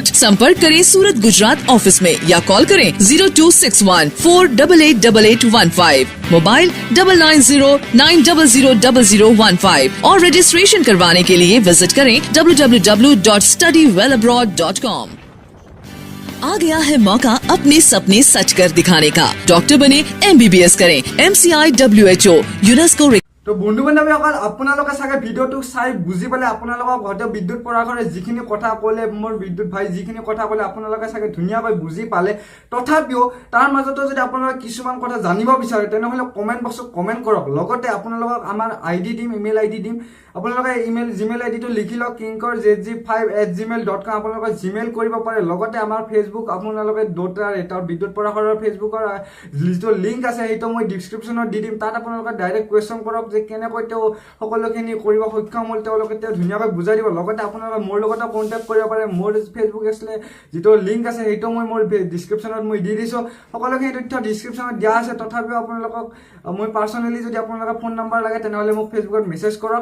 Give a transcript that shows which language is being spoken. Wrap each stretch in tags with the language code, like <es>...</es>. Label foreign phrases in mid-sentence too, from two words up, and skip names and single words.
<hi>संपर्क करें सूरत गुजरात ऑफिस में, या कॉल करें 0261 4888815, मोबाइल 9909000015, और रजिस्ट्रेशन करवाने के लिए विजिट करें www.studywellabroad.com। आ गया है मौका अपने सपने सच कर दिखाने का। डॉक्टर बने, MBBS करें। MCI WHO यूनेस्को।</hi> <as>তো বন্ধু বান্ধৱীসকল আপোনালোকে চাগে ভিডিঅ'টো চাই বুজি পালে আপোনালোকক হয়তো বিদ্যুৎ পৰাশৰে যিখিনি কথা ক'লে মোৰ বিদ্যুৎ ভাই যিখিনি কথা ক'লে আপোনালোকে চাগে ধুনীয়াকৈ বুজি পালে তথাপিও তাৰ মাজতো যদি আপোনালোকে কিছুমান কথা জানিব বিচাৰে তেনেহ'লে</as> <en>comment boxত</en> <as>কমেণ্ট কৰক লগতে আপোনালোকক আমাৰ ID দিম</as> <en>email ID</en> <as>দিম আপোনালোকে</as> <en>Gmail IDটো</en> <as>লিখি লওক kinkor.jg5@gmail.com আপোনালোকে জিমেইল কৰিব পাৰে লগতে আমাৰ ফেচবুক আপোনালোকে দুটাৰ এটা বিদ্যুৎ পৰাশৰৰ ফেচবুকৰ যিটো লিংক আছে সেইটো মই ডিছক্ৰিপশ্যনত দি দিম তাত আপোনালোকে</as> <en>direct question</en> <as>কৰক যে কেনেকৈ তেওঁ সকলোখিনি কৰিব সক্ষম হ'ল তেওঁলোকে তেওঁ ধুনীয়াকৈ বুজাই দিব লগতে আপোনালোকে মোৰ লগতো কণ্টেক্ট কৰিব পাৰে মোৰ ফেচবুক আছিলে যিটো লিংক আছে সেইটো মই মোৰ ডিছক্ৰিপশ্যনত মই দি দিছোঁ সকলোখিনি তথ্য ডিছক্ৰিপশ্যনত দিয়া আছে তথাপিও আপোনালোকক মই পাৰ্চনেলি যদি আপোনালোকে</as> <en>phone number</en> <as>লাগে তেনেহ'লে মোক ফেচবুকত মেছেজ কৰক</as>